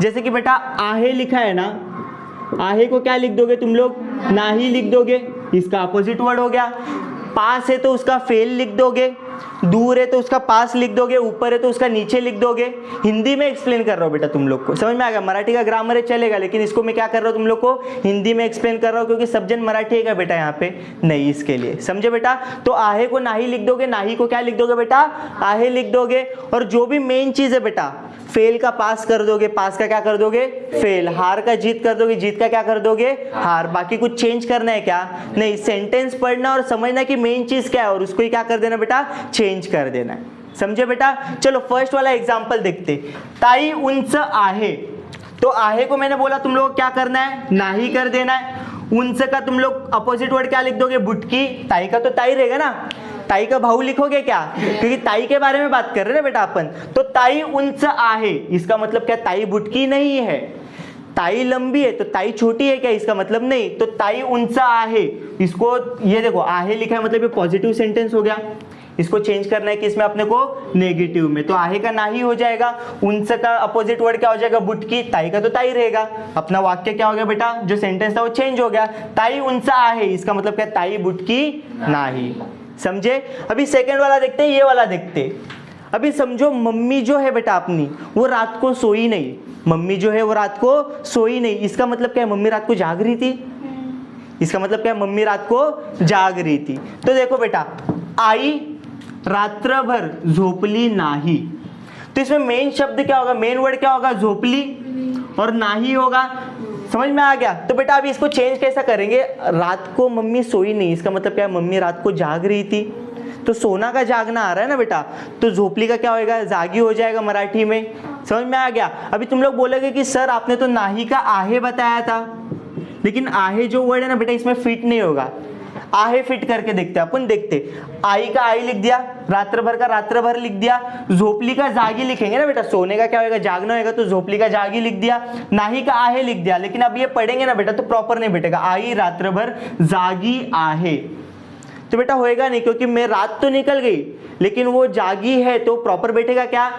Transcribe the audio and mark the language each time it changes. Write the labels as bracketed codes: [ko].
[hi] जैसे कि बेटा आहे लिखा है ना, आहे को क्या लिख दोगे तुम लोग, नाही लिख दोगे, इसका अपोजिट वर्ड हो गया। पास है तो उसका फेल लिख दोगे, दूर है तो उसका पास लिख दोगे, ऊपर है तो उसका नीचे लिख दोगे। हिंदी में एक्सप्लेन कर रहा हूँ बेटा तुम लोग को, समझ में आ गया? मराठी का ग्रामर है चलेगा, लेकिन इसको मैं क्या कर रहा हूँ तुम लोग को हिंदी में एक्सप्लेन कर रहा हूँ, क्योंकि सब जन मराठी है क्या बेटा यहाँ पे? नहीं, इसके लिए, समझे बेटा? तो आहे को नाही लिख दोगे, नाही को क्या लिख दोगे बेटा? आहे लिख दोगे। और जो भी मेन चीज है बेटा, फेल का पास कर दोगे, पास का क्या कर दोगे? फेल। हार का जीत कर दोगे, जीत का क्या कर दोगे? हार। बाकी कुछ चेंज करना है क्या? नहीं। सेंटेंस पढ़ना और समझना कि मेन चीज क्या है और उसको ही क्या कर देना बेटा? चेंज कर देना है, समझे बेटा? चलो फर्स्ट वाला एग्जांपल देखते। [mr] ताई उंच आहे, [hi] तो आहे को मैंने बोला तुम लोग को क्या करना है? नाही कर देना है। उंच का तुम लोग अपोजिट वर्ड क्या लिख दोगे? बुटकी। ताई का तो ताई रहेगा ना, ताई का भाऊ लिखोगे क्या? क्योंकि ताई के बारे में बात कर रहे हैं बेटा अपन। तो [mr] ताई उंच आहे, [hi] इसका मतलब क्या? ताई बुटकी नहीं है। ताई लंबी है तो ताई छोटी है क्या? इसका मतलब नहीं। तो [mr] ताई उंच आहे, [hi] इसको ये देखो आहे लिखा है मतलब ये पॉजिटिव सेंटेंस हो गया। इसको चेंज करना है कि इसमें अपने को नेगेटिव में, तो आहे का नाही हो जाएगा। उंच का अपोजिट वर्ड क्या हो जाएगा? बुटकी। ताई का तो ताई रहेगा। अपना वाक्य क्या हो गया बेटा? जो सेंटेंस था वो चेंज हो गया। [mr] ताई उंच आहे, [hi] इसका मतलब क्या? [mr] ताई बुटकी नाही, समझे? [hi] अभी सेकंड वाला देखते हैं, ये वाला देखते। अभी समझो मम्मी जो है बेटा अपनी, वो रात को सोई नहीं। मम्मी जो है वो रात को सोई नहीं, इसका मतलब क्या है? मम्मी रात को जाग रही थी। इसका मतलब क्या है? मम्मी रात को जाग रही थी। तो देखो बेटा, [mr] आई रात्रभर झोपली नाही, [hi] तो इसमें मेन शब्द क्या होगा? मेन वर्ड क्या होगा? झोपली और नाही होगा। समझ में आ गया? तो बेटा अभी इसको चेंज कैसा करेंगे? रात को मम्मी सोई नहीं, इसका मतलब क्या है? मम्मी रात को जाग रही थी। तो सोना का जागना आ रहा है ना बेटा, तो झोपली का क्या होएगा? जागी हो जाएगा मराठी में। समझ में आ गया? अभी तुम लोग बोलोगे कि सर आपने तो नाही का आहे बताया था, लेकिन आहे जो वर्ड है ना बेटा इसमें फिट नहीं होगा। आहे फिट करके देखते अपन, देखते। आई का आई लिख दिया, रात्रभर का रात्रभर लिख दिया, झोपली का जागी लिखेंगे ना बेटा, सोने का क्या होगा? जागना होगा, तो झोपली का जागी लिख दिया, नाही का आहे लिख दिया। लेकिन अब ये पढ़ेंगे ना बेटा तो प्रॉपर नहीं बैठेगा। [mr] आई रात्रभर जागी आहे, [hi] तो बेटा होएगा नहीं, क्योंकि मैं रात तो निकल गई लेकिन वो जागी है, तो प्रॉपर बैठेगा क्या?